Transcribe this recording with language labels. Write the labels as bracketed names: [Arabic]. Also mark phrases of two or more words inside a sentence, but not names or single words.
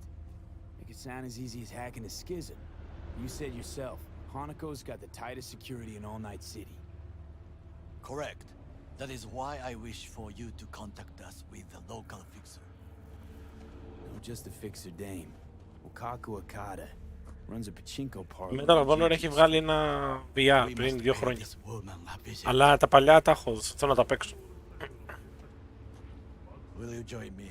[English] Make it sound as easy as hacking a schism. You said yourself, Hanako's got the tightest security in All Night City. Correct. That is why I wish for you to contact us with the local fixer. No, just a fixer dame. Okaku Akada. Runs a pachinko parlor. [Greek] Μεταλαβώνω έχει βγάλει ένα VR πριν 2 χρόνια. Αλλά τα παλιά τα έχω, θέλω να τα παίξω. [English] Will you join me?